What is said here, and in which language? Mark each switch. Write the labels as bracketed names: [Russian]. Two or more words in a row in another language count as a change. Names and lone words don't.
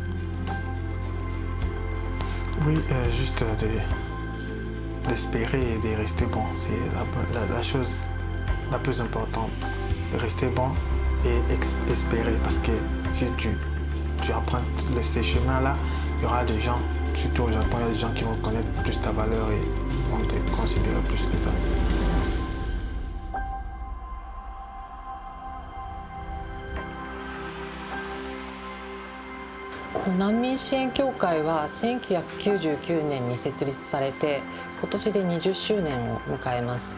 [French] Oui, juste d'espérer et de rester bon, c'est la chose la plus importante. De rester bon et espérer, parce que si tu empruntes ces chemins-là, il y aura des gens, surtout au Japon, il y a des gens qui vont connaître plus ta valeur et vont te considérer plus que ça. [Japanese] 難民支援協会は1999年に設立されて今年で20周年を迎えます。